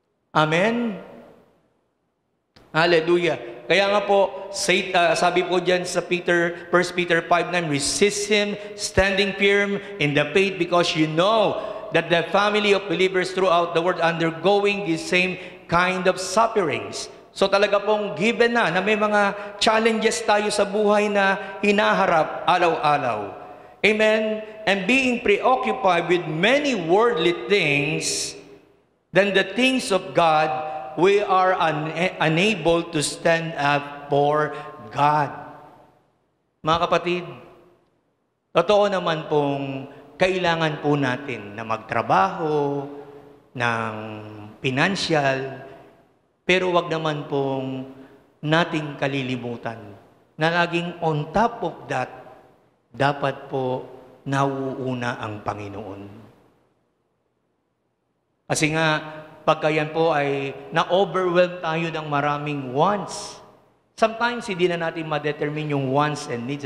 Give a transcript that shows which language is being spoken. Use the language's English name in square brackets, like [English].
[Filipino] Amen? Hallelujah. Kaya nga po, sabi po dyan sa [English] 1 Peter 5:9, resist him, standing firm in the faith, because you know that the family of believers throughout the world undergoing the same kind of sufferings. [Filipino] So talaga pong given na may mga challenges tayo sa buhay na hinaharap araw-araw. Amen? [English] And being preoccupied with many worldly things than the things of God, we are unable to stand up for God. [Filipino] Mga kapatid, totoo naman pong kailangan po natin na magtrabaho ng financial, pero wag naman pong nating kalilimutan na laging [English] on top of that, [Filipino] dapat po nauuna ang Panginoon. Kasi nga, pagka yan po ay na-overwhelm tayo ng maraming wants. Sometimes, hindi na natin ma-determine yung wants and needs.